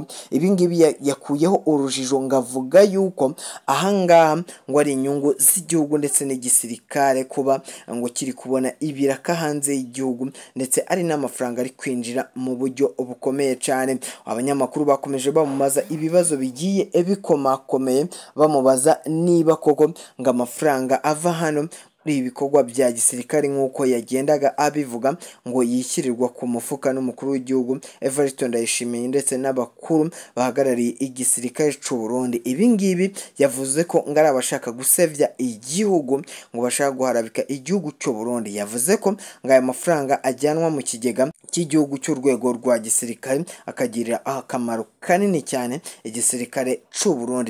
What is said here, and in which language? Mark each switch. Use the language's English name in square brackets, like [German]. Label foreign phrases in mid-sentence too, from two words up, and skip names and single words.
[Kinyarwanda] Ibi ngibi yakuyeho urujijo ngavuga yuko ahangaha ngo ari inyungu z'igihugu ndetse n'igisirikare kuba ngo kiri kubona ibiraka hanze y'igihugu ndetse ari n'amafaranga ari kwinjira mu buryo bukomeye cyane. Abanyamakuru bakomeje bamubaza ibibazo bigiye bikomakomeye bamubaza niba koko ngo amafaranga ava hano ibikorwa bya gisirikare nk'uko yagendaga abivuga ngo yishyirirwa ku mufuka n'umukuru w'igihugu Evariste Ndayishimiye ndetse n'abakuru bahagarariye igisirikare cy'u Burundi. Ibi ngibi yavuze ko ngari abashaka gusevya igihugu ngo bashaka guharabika igihugu cy'u Burundi. Yavuze ko ngo aya mafaranga ajyanwa mu kigega cy'igihugu cy'urwego rwa gisirikare akagirira akamaro kanini cyane igisirikare cy'u Burundi.